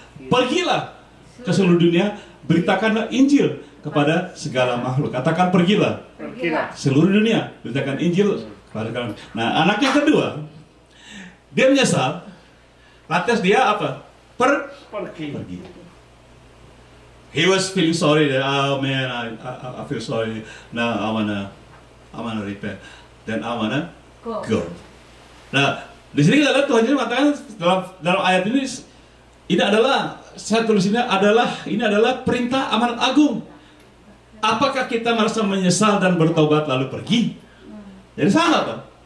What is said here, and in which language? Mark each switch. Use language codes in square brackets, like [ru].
[id] Pergilah ke seluruh dunia, beritakanlah Injil kepada segala makhluk. Katakan pergilah. Seluruh dunia, beritakan Injil kepada segala makhluk. Nah, anak yang kedua, dia menyesal, lantas dia apa? Pergi. [en] He was feeling sorry that, oh man, I feel sorry. Now I wanna repent. Then I wanna go. [id] Nah, di sini kita lihat Tuhan Yesus mengatakan dalam ayat ini adalah, saya tulis ini adalah perintah amanat agung. Apakah kita merasa menyesal dan bertobat lalu pergi? Jadi sama Pak.